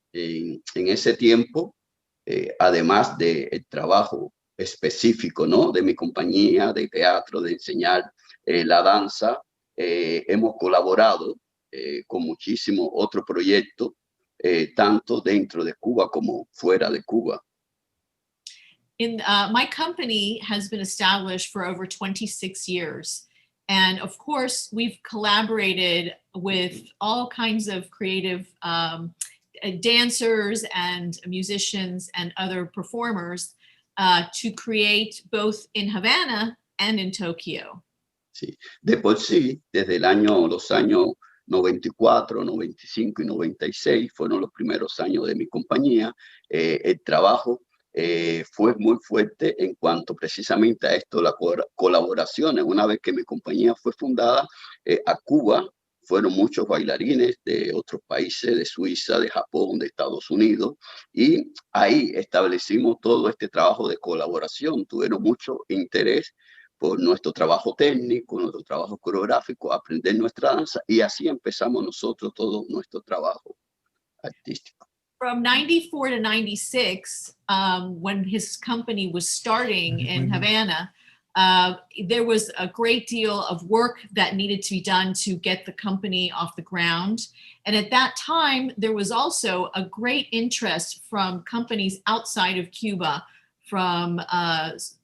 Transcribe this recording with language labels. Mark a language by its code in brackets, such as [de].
[es] En ese tiempo, además del trabajo específico, ¿no?, de mi compañía de teatro, de enseñar la danza, hemos colaborado con muchísimos otros proyectos, tanto dentro de Cuba como fuera de Cuba. [en] My company has been established for over 26 years. And of course, we've collaborated with all kinds of creative dancers and musicians and other performers to create both in Havana and in Tokyo. [es] Sí. De por sí, desde los años 94, 95 y 96 fueron los primeros años de mi compañía. El trabajo fue muy fuerte en cuanto precisamente a esto, la colaboración. Una vez que mi compañía fue fundada, a Cuba fueron muchos bailarines de otros países, de Suiza, de Japón, de Estados Unidos, y ahí establecimos todo este trabajo de colaboración. Tuvieron mucho interés por nuestro trabajo técnico, nuestro trabajo coreográfico, aprender nuestra danza, y así empezamos nosotros todo nuestro trabajo artístico. [en] From 94 to 96, when his company was starting in Havana, there was a great deal of work that needed to be done to get the company off the ground. And at that time, there was also a great interest from companies outside of Cuba, from all